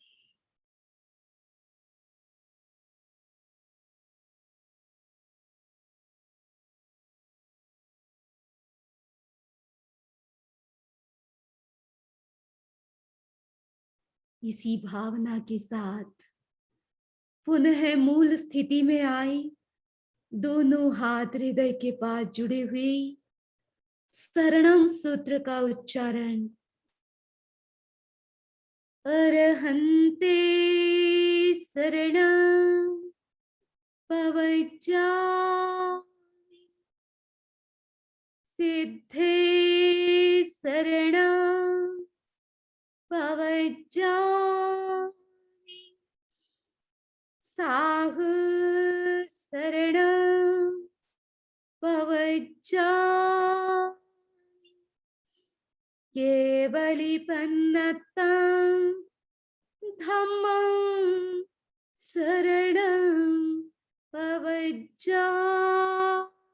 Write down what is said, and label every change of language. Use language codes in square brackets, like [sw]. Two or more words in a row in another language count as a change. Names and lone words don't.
[hi] इसी भावना के साथ पुनः मूल स्थिति में आई। दोनों हाथ हृदय के पास जुड़े हुए शरणम सूत्र का उच्चारण। [pra] अरहन्ते शरणं पवज्जामि सिद्धे शरणं पवज्जामि साहु शरणं पवज्जामि केवलिपन्नतं धम्मं शरणं पवज्जामि।